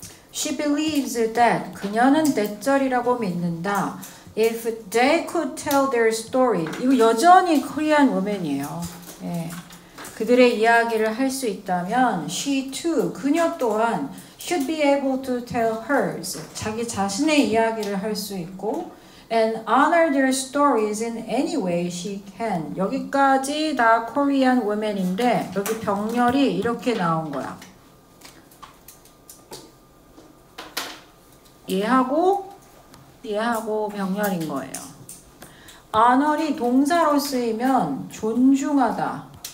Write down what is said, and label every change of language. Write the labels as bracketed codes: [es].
[en] She believes that [ko] 그녀는 대절이라고 믿는다. [en] If they could tell their story. [ko] 이거 여전히 코리안 woman이에요. 예. 그들의 이야기를 할 수 있다면 [en] she too, [ko] 그녀 또한 [en] should be able to tell hers. [ko] 자기 자신의 이야기를 할 수 있고 [en] and honor their stories in any way she can. [ko] 여기까지 다 코리안 woman인데 여기 병렬이 이렇게 나온 거야. 얘하고 병렬인 거예요. honor이 동사로 쓰이면 존중하다.